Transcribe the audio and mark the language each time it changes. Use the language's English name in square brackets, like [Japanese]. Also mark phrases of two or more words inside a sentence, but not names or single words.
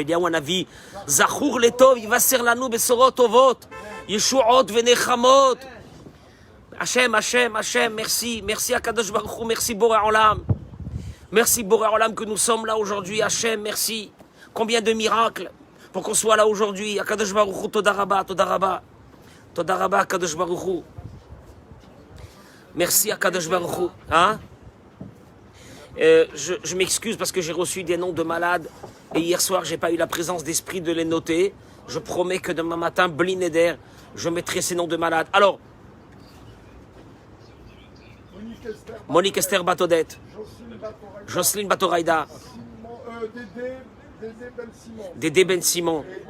[Hebrew] אליהו הנביא, זכור לטוב, יבשר לנו בשורות טובות, ישועות ונחמות. השם, השם, השם, [French] merci, merci [Hebrew] הקדוש ברוך הוא, [French] merci [Hebrew] בורא עולם. [French] Merci [Hebrew] בורא עולם [French] que nous sommes là aujourd'hui, Hachem, merci. Combien de miracles pour qu'on soit là aujourd'hui. [Hebrew] הקדוש ברוך הוא תודה רבה תודה רבה תודה רבה הקדוש ברוך הוא. [French] Merci [Hebrew] הקדוש ברוך הוא. [French] Hein? Je m'excuse parce que j'ai reçu des noms de malades et hier soir j'ai pas eu la présence d'esprit de les noter. Je promets que demain matin, Blineder, je mettrai ces noms de malades. Alors, Monique Esther Batodette, Jocelyne Batoraïda, Dédé Ben Simon.